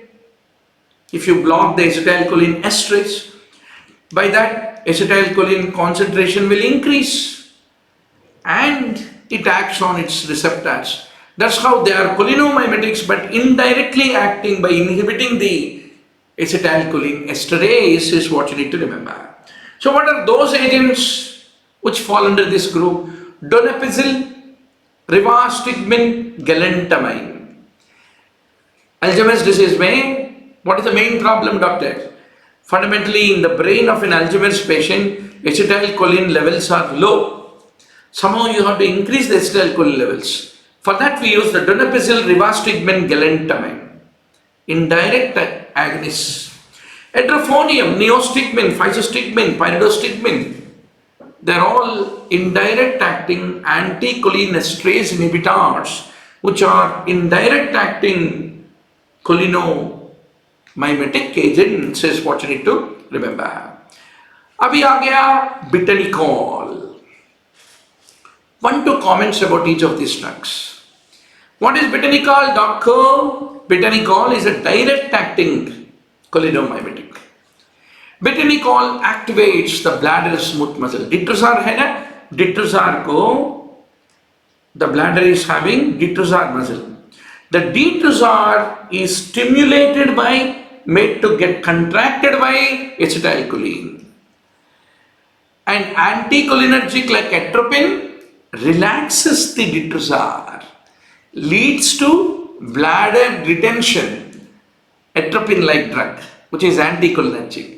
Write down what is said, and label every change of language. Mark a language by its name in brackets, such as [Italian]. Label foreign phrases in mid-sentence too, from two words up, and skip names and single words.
[English] If you block the acetylcholine esterase, by that acetylcholine concentration will increase and it acts on its receptors. That's how they are cholinomimetics, but indirectly acting by inhibiting the acetylcholine esterase is what you need to remember. So what are those agents which fall under this group? Donepezil, rivastigmine, galantamine. Alzheimer's disease what is the main problem, doctor? Fundamentally, in the brain of an Alzheimer's patient, acetylcholine levels are low. Somehow you have to increase the acetylcholine levels. For that we use the donepezil, rivastigmine, galantamine. Indirect agonists. Edrophonium, neostigmine, physostigmine, pyridostigmine. They are all indirect acting anticholinesterase inhibitors, which are indirect acting cholinomimetic agents is what you need to remember. [Hindi] Abhi aa gaya bitanicol. [English] 1-2 comments about each of these drugs. What is bitanicol, doctor? Bitanicol is a direct acting cholinomimetic. Bitanicol activates the bladder smooth muscle. [Hindi] Ditrosar hai na? Ditrosar ko, [English] the bladder is having ditrosar muscle. The ditrosar is stimulated by, made to get contracted by acetylcholine. And anticholinergic like atropine relaxes the ditrosar, leads to bladder retention, atropine-like drug, which is anticholinergic.